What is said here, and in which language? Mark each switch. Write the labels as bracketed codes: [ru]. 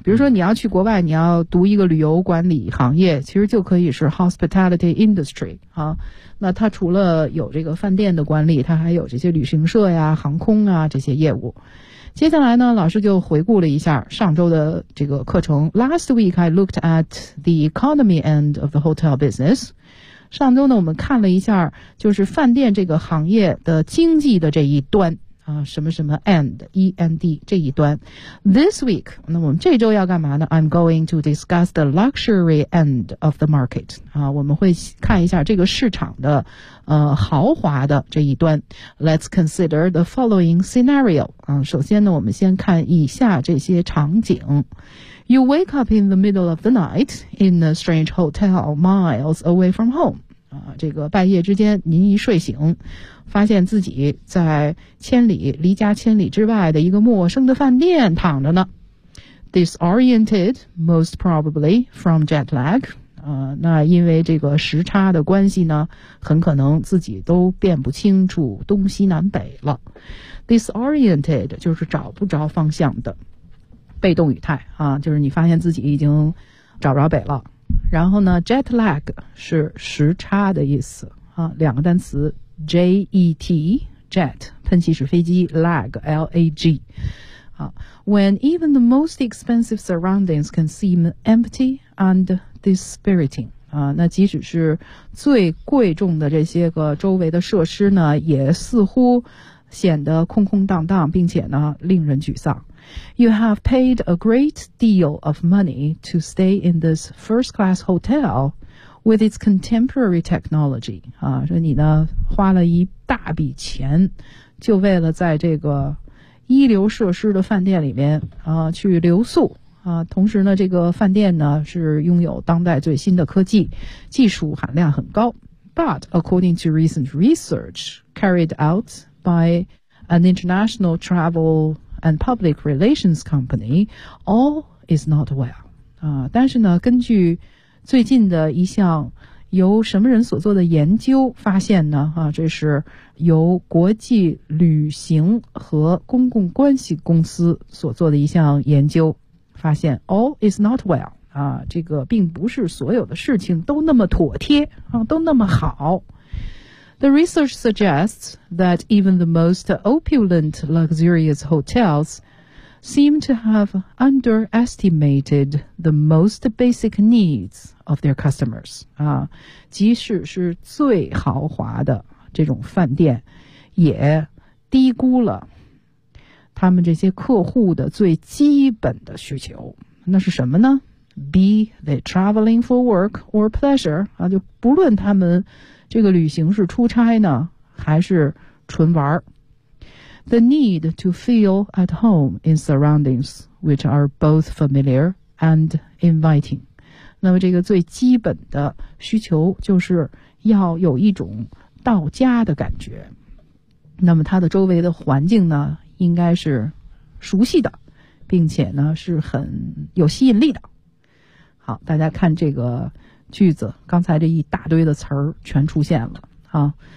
[zh] 比如说你要去国外，你要读一个旅游管理行业，其实就可以是 [en] hospitality industry [zh] 啊。那它除了有这个饭店的管理，它还有这些旅行社呀、航空啊这些业务。接下来呢，老师就回顾了一下上周的这个课程。 [en] Last week I looked at the economy end of the hotel business. [zh] 上周呢，我们看了一下就是饭店这个行业的经济的这一端啊，什么什么 end 这一端。 [en] This week, [zh] 那我们这周要干嘛呢？ [en] I'm going to discuss the luxury end of the market. [zh] 啊，我们会看一下这个市场的豪华的这一端。 [en] Let's consider the following scenario. [zh] 啊，首先呢，我们先看以下这些场景。 [en] You wake up in the middle of the night in a strange hotel miles away from home. [zh] 啊，这个半夜之间您一睡醒，发现自己在千里离家千里之外的一个陌生的饭店躺着呢。 [en] Disoriented, most probably from jet lag. [zh] 那因为这个时差的关系呢，很可能自己都辨不清楚东西南北了。 Disoriented 就是找不着方向的被动语态啊，就是你发现自己已经找不着北了。然后呢 ,jet lag 是时差的意思啊，两个单词。 [en] J-E-T, jet, [zh] 喷气式飞机 [en] lag, L-A-G. When even the most expensive surroundings can seem empty and dispiriting. [zh] 那即使是最贵重的这些个周围的设施呢，也似乎显得空空荡荡，并且呢令人沮丧。 [en] You have paid a great deal of money to stay in this first-class hotel,With its contemporary technology, [zh] 啊，说你呢花了一大笔钱，就为了在这个一流设施的饭店里面啊去留宿啊。同时呢，这个饭店呢是拥有当代最新的科技，技术含量很高。 [en] But according to recent research carried out by an international travel and public relations company, all is not well. [zh] 啊，但是呢，根据最近的一项由什么人所做的研究发现呢？啊，这是由国际旅行和公共关系公司所做的一项研究发现 ， [en] all is not well [zh] 啊，这个并不是所有的事情都那么妥帖啊，都那么好。 [en] The research suggests that even the most opulent luxurious hotels. Seem to have underestimated the most basic needs of their customers. [zh] 啊，即使是最豪华的这种饭店，也低估了他们这些客户的最基本的需求。那是什么呢 [en] ？Be they traveling for work or pleasure. [zh] 啊，就不论他们这个旅行是出差呢，还是纯玩儿。 [en] The need to feel at home in surroundings which are both familiar and inviting. [zh] 那么这个最基本的需求就是要有一种到家的感觉。那么它的周围的环境呢，应该是熟悉的，并且呢是很有吸引力的。好，大家看这个句子，刚才这一大堆的词儿全出现了啊。